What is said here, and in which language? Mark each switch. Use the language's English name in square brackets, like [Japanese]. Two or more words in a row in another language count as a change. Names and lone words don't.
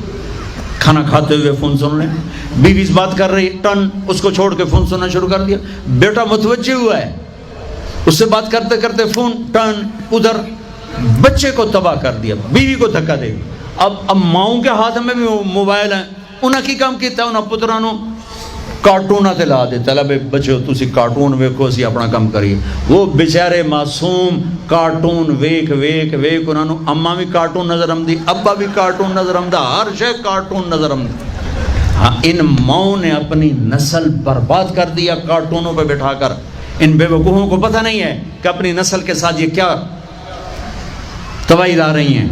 [Urdu] کھانا کھاتے ہوئے فون سن رہے ہیں، بیوی بات کر رہی، ٹن، اس کو چھوڑ کے فون سننا شروع کر دیا، بیٹا متوجہ ہوا ہے، اس سے بات کرتے کرتے فون ٹرن ادھر، بچے کو تباہ کر دیا، بیوی کو دھکا دے گی۔ اب ماؤں کے ہاتھ میں بھی موبائل ہیں، [Punjabi] انہاں کی کام کیتا انہاں پتراں نو کارٹون تے لا دے چلا بے بچو تسی کارٹون ویکھو اسی اپنا کام کریے. وہ بیچارے معصوم کارٹون ویکھ ویکھ ویکھ انہاں نو اماں بھی کارٹون نظر آمدی, ابا بھی کارٹون نظر آمدا, ہر شے کارٹون نظر آمدی. [Urdu] ہاں ان ماؤں نے اپنی نسل برباد کر دیا کارٹونوں پہ بٹھا کر. ان بے وقوفوں کو پتہ نہیں ہے کہ اپنی نسل کے ساتھ یہ کیا تباہی لا رہی ہیں.